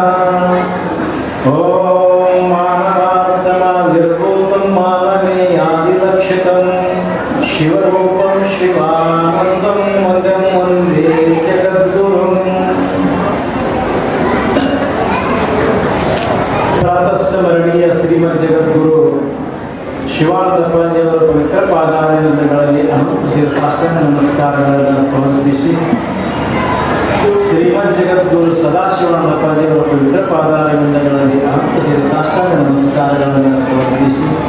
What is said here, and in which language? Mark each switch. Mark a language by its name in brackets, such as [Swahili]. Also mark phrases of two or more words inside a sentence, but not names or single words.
[Sanskrit] ओम मानवार्थमादिर्भूतं माननीयादिलक्षितं शिवरूपं शिवानन्दं वन्दं वन्दे जगद्गुरुं। [Kannada] ಪ್ರಾತಃ ಸ್ಮರಣೀಯ ಶ್ರೀಮದ್ ಜಗದ್ಗುರು ಶಿವಾನಂದ ಅಪ್ಪಾಜಿಯವರ ಪವಿತ್ರ ಪಾದಾರವಿಂದಗಳಲ್ಲಿ ಅನುಪಸ್ಥಿತ ಸಾಷ್ಟಾಂಗ ನಮಸ್ಕಾರಗಳನ್ನು ಸಮರ್ಪಿಸಿ, ಶ್ರೀಮದ್ ಜಗದ್ಗುರು ಸದಾಶಿವಾನಂದ ಅಪ್ಪಾಜಿಯವರ ಪವಿತ್ರ ಪಾದಾರವಿಂದಗಳಲ್ಲಿ ಅನುಪಸ್ಥಿತ ಸಾಷ್ಟಾಂಗ ನಮಸ್ಕಾರಗಳನ್ನು ಸಮರ್ಪಿಸಿ,